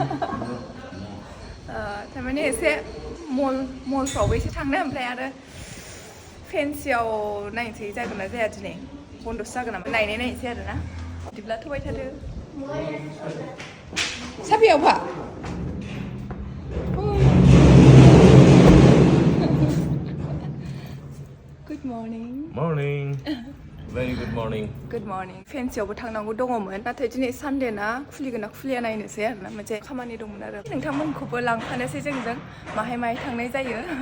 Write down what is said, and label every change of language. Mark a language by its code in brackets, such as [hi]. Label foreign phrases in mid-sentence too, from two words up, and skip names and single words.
[brx] थारमाने एसे मलफ्रावबो एसे थांनो ओमफ्राय आरो फेन्सियाव नायनोसै जागोन ना जाया दिनै बन्दसो जागोन नामा नायनोसै आरो ना बिदिब्ला थबाय थादो साबियाव फा [en] Good morning. Morning. Very good morning. Good morning. [brx] फेन्सियावबो थांनांगौ दङमोन नाथाय दिनै सानडे ना खुलिगोन ना खुलिया नायनोसै आरोना मोनसे खामानि दंमोन आरो नोंथांमोनखौबो लांफानोसै जोंजों माहाय थांनाय जायो